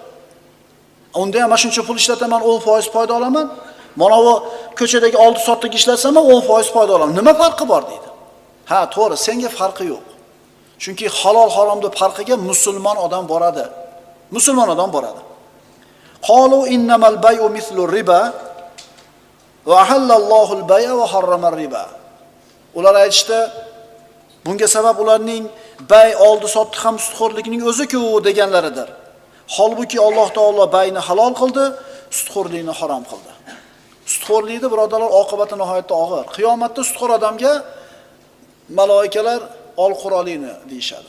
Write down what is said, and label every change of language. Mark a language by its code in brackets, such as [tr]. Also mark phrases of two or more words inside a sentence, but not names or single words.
[uz] Unda ham mana shuncha pul ishlataman, 10% foyda olaman. Mana bu ko'chadagi oldi sotdik ishlatsam, 10% foyda olaman. Nima farqi bor deydi. Ha, to'g'ri, senga farqi yo'q. Chunki halol haromning farqiga musulmon odam boradi. Musulmon odam boradi. [ar] قالوا إنما البيع مثل الربا وأحل الله البيع وحرم الربا. [uz] Ular aytishdi, bunga sabab ularning bay oldi sotdi ham sutxo'rlikning o'zi-ku deganlaridir. Holbuki Alloh taolo bayni halol qildi, sutxo'rlikni harom qildi. Sutxo'rlikni birodarlar oqibati nihoyatda og'ir. Qiyomatda sutxo'r odamga malaikalar ol qurolini deyshadi.